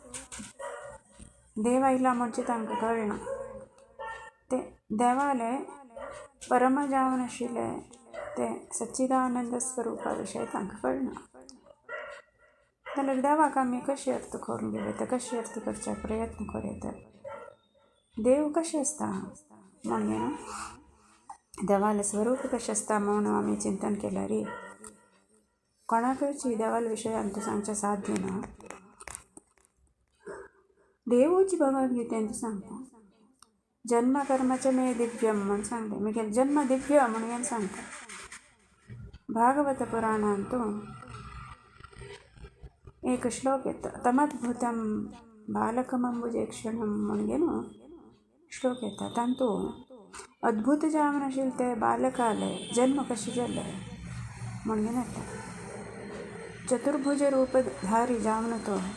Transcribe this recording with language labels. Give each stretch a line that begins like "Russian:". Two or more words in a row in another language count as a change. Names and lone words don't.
Konkani: देव आयला म्हणजे तांकां कळना ते देवाले परम जावन आशिल्ले ते सच्चिदानंद स्वरूपा विशयी तांकां कळना जाल्यार देवाक आमी कशें अर्थ करून घेवं कशें अर्थ करचे प्रयत्न करूं देव कशें आसता म्हणजे देवालें स्वरूप कशें आसता म्हणून आमी चिंतन केल्यार कोणाकच देवाले विशयांत तूं सांगचें साध्य ना देवूच भगवद्गीतेंत सांगता
Sanskrit: जन्म कर्मच मे दिव्यम
Konkani: म्हणून सांगता मागीर जन्म दिव्य म्हणून सांगता भागवत पुराणांत एक श्लोक येता
Sanskrit: तमद्भुतं बालकमंबुजेक्षणं
Konkani: म्हणगे न्हू श्लोक येता तातूंत अद्भुत जावन आशिल्ले ते बालकाले जन्म कशें जाले म्हणगे येता चतुर्भुज रूपधारी जावन तो